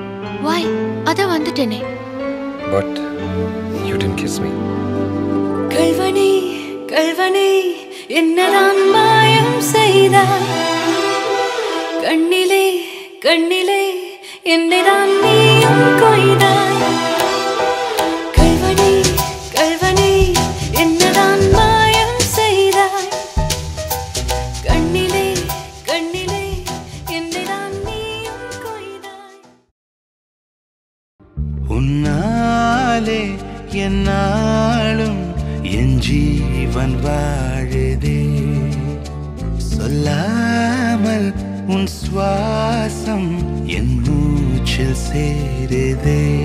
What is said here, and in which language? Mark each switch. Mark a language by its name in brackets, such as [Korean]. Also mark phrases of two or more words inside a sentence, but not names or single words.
[Tamil] Why? அதா வந்துட்டேனே. [English] But you didn't kiss me. [Tamil] கள்வனே, கள்வனே, என்னதான் மாயம் செய்தாய். கண்ணிலே, கண்ணிலே, என்னதான் நீயும் கொய்தாய். கள்வனே, கள்வனே, என்னதான் மாயம் செய்தாய். கண்ணிலே, கண்ணிலே, என்னதான் நீயும் கொய்தாய். உன்னாலே என்னாலும் என் ஜீவன் வாழுதே சொல்லாமல் உன் சுவாசம் என் மூச்சில் சேருதே